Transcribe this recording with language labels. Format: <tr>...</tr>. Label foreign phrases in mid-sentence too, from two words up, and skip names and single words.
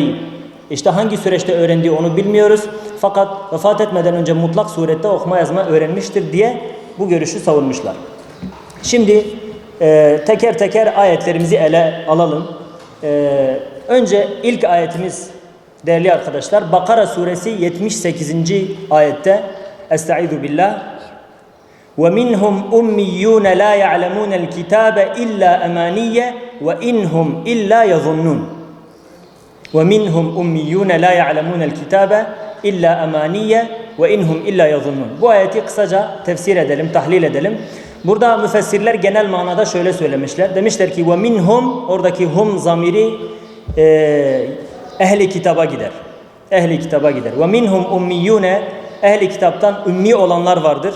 <tr>İşte hangi süreçte öğrendiği onu bilmiyoruz. Fakat vefat etmeden önce mutlak surette okuma yazma öğrenmiştir diye bu görüşü savunmuşlar. Şimdi teker teker ayetlerimizi ele alalım. Önce ilk ayetimiz değerli arkadaşlar Bakara suresi 78.</tr> <ar>ayette أستعيذ بالله وَمِنْهُمْ أُمِّيُّونَ لَا يَعْلَمُونَ الْكِتَابَ إِلَّا أَمَانِيَّ وَإِنْهُمْ إِلَّا يَظُنُّونَ وَمِنْهُمْ أُمِّيُّونَ لَا يَعْلَمُونَ الْكِتَابَ إِلَّا أَمَانِيَّ وإن هم إلا يظنون.</ar> <tr>Bu ayeti kısaca tefsir edelim, tahlil edelim. Burada müfessirler genel manada şöyle söylemişler. Demişler ki</tr> <ar>ومنهم,</ar> <tr>oradaki hum zamiri ehli kitaba gider. Ehli kitaba gider.</tr> <ar>ومنهم أميون,</ar> <tr>ehli kitaptan ümmi olanlar vardır.</tr>